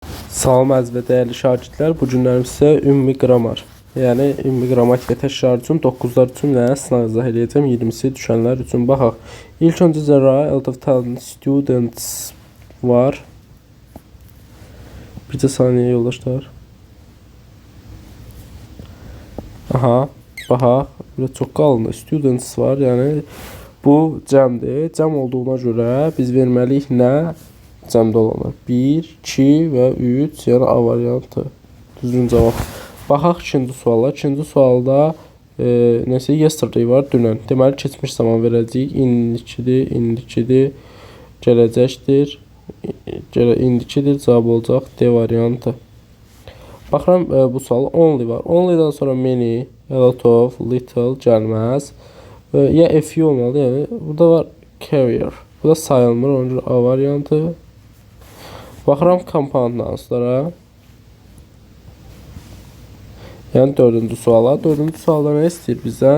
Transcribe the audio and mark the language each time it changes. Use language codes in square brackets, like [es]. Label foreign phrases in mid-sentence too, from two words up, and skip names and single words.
[az] Salam əziz və dəyərli şagirdlər, bu günlərim sizə ümumi qramar, yəni ümumi qrammatika təşkilatı üçün 9-lar üçün və sınaq izah edəcəm, 20-si düşənlər üçün baxaq. İlk öncə zəra [en] out of 10 students [az] var. Bircə saniyə yoldaşlar. Aha, baxaq, burada çox qalın students var, yəni bu cəmdir. Cəm olduğuna görə biz verməliyik nə? Cəmdə olanlar 1, 2 və 3, yəni A variantı. Düzgün cavab. Baxaq ikinci suala. İkinci sualda nəsə yesterday var, dünən. Deməli keçmiş zaman verəcəyik. İndikidir, gələcəkdir. İndikidir, cavab olacaq D variantı. Baxıram bu sual only var. Only'dan sonra [en] many, a lot of, little [az] gəlməz. Ya [en] a few [az] olmalı, yəni burada var carrier. Bu da sayılmır, onun üçün A variantı. Baxıram komponentlara. Yəni dördüncü suala. Dördüncü sualda nə istəyir bizdən?